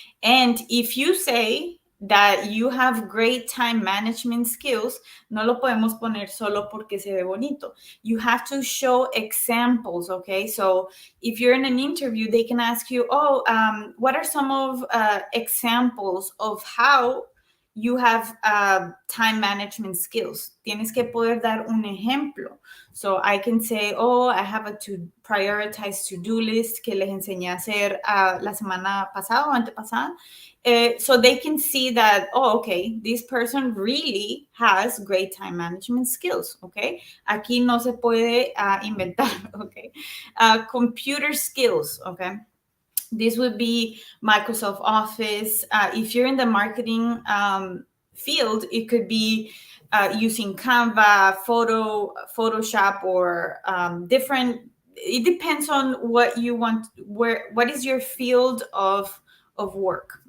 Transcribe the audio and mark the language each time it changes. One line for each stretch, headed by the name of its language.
English: And if you say that you have great time management skills,
Spanish: no lo podemos poner solo porque se ve bonito.
English: You have to show examples, okay? So if you're in an interview, they can ask you, what are some of examples of how you have time management skills?
Spanish: Tienes que poder dar un ejemplo.
English: So I can say, I have a to prioritize to-do list
Spanish: que les enseñé a hacer la semana pasada o antepasada.
English: So they can see that, okay, this person really has great time management skills, okay?
Spanish: Aquí no se puede inventar, okay?
English: Computer skills, okay? This would be Microsoft Office. If you're in the marketing field, it could be using Canva, Photoshop, or different. It depends on what you want. What is your field of work?